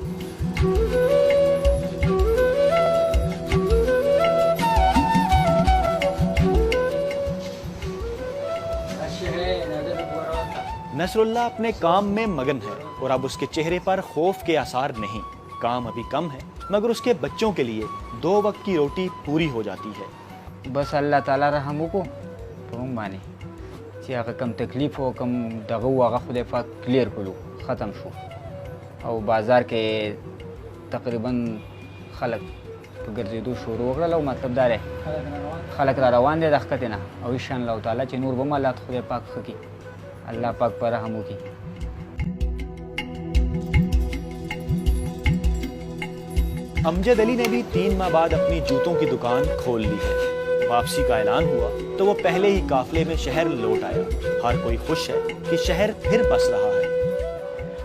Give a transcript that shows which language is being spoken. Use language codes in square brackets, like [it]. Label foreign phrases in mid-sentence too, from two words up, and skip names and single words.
[ur] نصر اللہ اپنے کام میں مگن ہے اور اب اس کے چہرے پر خوف کے آثار نہیں۔ کام ابھی کم ہے مگر اس کے بچوں کے لیے 2 وقت کی روٹی پوری ہو جاتی ہے۔ [ps] بس اللہ تعالیٰ رحم کو پرونگ بانے چې هغه کم تکلیف او کم دغه هغه خدای پاک کلیر کړو ختم شو، او بازار کې تقریبا خلک په ګرځېدو شروع وکړل، او مطلب دا دی خلک را روان دي د ښکته نه، او انشاءالله تعالی چې نور به هم حالات خدای پاک ښه کړي، اللہ پاک پر رحم وکړي۔ [ur] امجد علی نے بھی 3 ماہ بعد اپنی جوتوں کی دکان کھول لی ہے۔ واپسی کا اعلان ہوا تو وہ پہلے ہی قافلے میں شہر لوٹ آیا۔ ہر کوئی خوش ہے کہ شہر پھر بس رہا ہے۔